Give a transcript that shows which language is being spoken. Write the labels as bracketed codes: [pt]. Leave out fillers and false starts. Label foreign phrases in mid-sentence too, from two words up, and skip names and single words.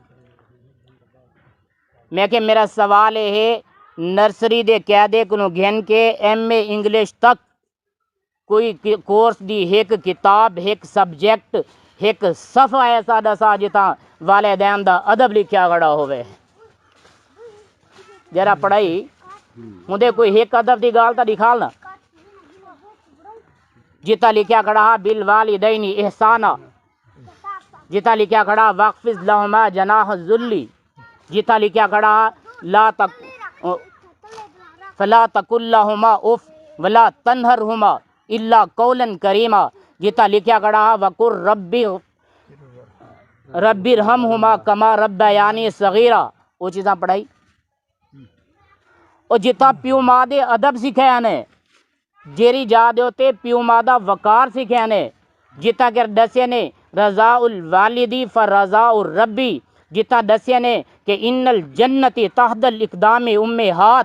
[skr] میں کہ میرا سوال ہے نرسری دے قیادے کنو گھن کے MA انگلش تک کوئی کورس دی ایک کتاب ایک سبجیکٹ ایک صفحہ ایسا دسا جتا والدین دا ادب لکھیا گڑا ہوئے. جرا پڑھائی مجھے کوئی ایک ادب دی گال تا دکھالنا جتا لکھیا کھڑا [ar] بالوالدین احسانا [skr] جتا لکھیا کھڑا [ar] واخفض لہما جناح الذل [skr] جتا لکھیا کھڑا [ar] لا تک فلا تقل لہما اف ولا تنہرہما الا قولا کریما [skr] جتا لکھیا کھڑا [ar] وقر ربی ارحمہما کما ربیانی صغیرہ. [skr] وہ چیزاں پڑھائی اور جتا پیو ماں دے ادب سکھایا نے جیری جا دے ہوتے پیو ماں دا وقار سکھایا نے جتا کر دسے نے [ar] رضا الوالدی فرضا الربی [skr] جتا دسے نے کہ [ar] ان الجنتی تحت الاقدام امہات.